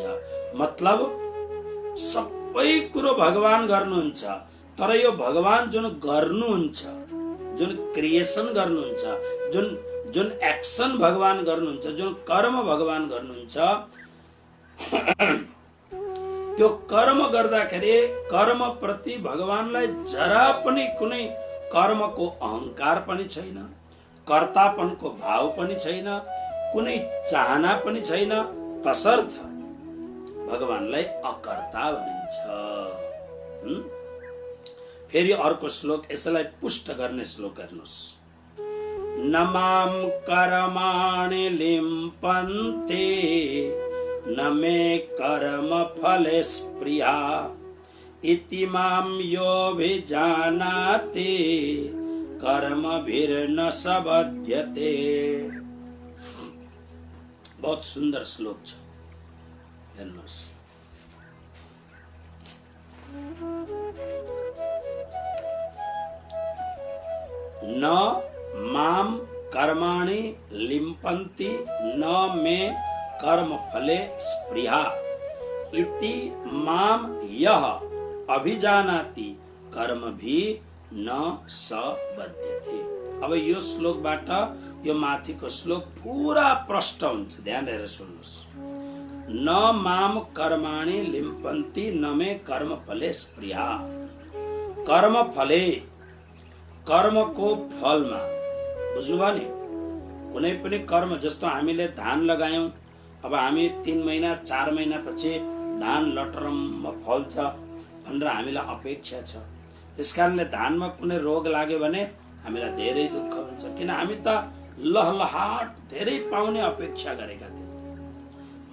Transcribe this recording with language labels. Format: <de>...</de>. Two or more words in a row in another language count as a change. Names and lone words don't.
<ne>मतलब सबै कुरो भगवान गर्नुहुन्छ, तर यो भगवान जुन गर्नुहुन्छ, जुन क्रिएसन गर्नुहुन्छ, जुन एक्सन भगवान गर्नुहुन्छ, जुन कर्म भगवान गर्नुहुन्छ, त्यो कर्म गर्दाखेरि कर्म प्रति भगवानलाई जरा पनि कुनै कर्मको अहंकार पनि छैन, कर्तापनको भाव पनि छैन, कुनै चाहना पनि छैन। तसर्थ भगवानलाई अकर्ता भनिन्छ। फेरि अर्को श्लोक यसलाई पुष्ट गर्ने श्लोक हेर्नुहोस्।</ne> <sa>न माम कर्माणि लिम्पन्ते न मे कर्म फले स्पृहा इति माम योऽभिजानाति कर्मभिर्न स बध्यते।</sa> <hi>बहुत सुंदर</hi> <ne>श्लोक छ, हेर्नुहोस्।</ne> <sa>न माम कर्माणि लिम्पन्ति न मे कर्म फले स्पृहा इति माम यह अभिजानाति कर्म भी न स बध्यते।</sa> <ne>अब यो श्लोकबाट यो माथिको श्लोक पूरा प्रष्ट हुन्छ, ध्यान दिएर सुन्नुहोस्।</ne> <sa>न माम कर्माणि लिम्पन्ति न मे कर्म फले स्पृहा। कर्म फले,</sa> <ne>कर्मको फलमा, बुझ्नुभयो नि? कुनै पनि कर्म, जस्तो हामीले धान लगायौं, अब हामी 3 महिना 4 महिना पछि धान लटरम्म फल्छ भनेर हामीलाई अपेक्षा छ। त्यसकारणले धानमा कुनै रोग लाग्यो भने हामीलाई धेरै दुःख हुन्छ, किन हामी त लहलहाट धेरै पाउने अपेक्षा गरेका थियौँ।</ne>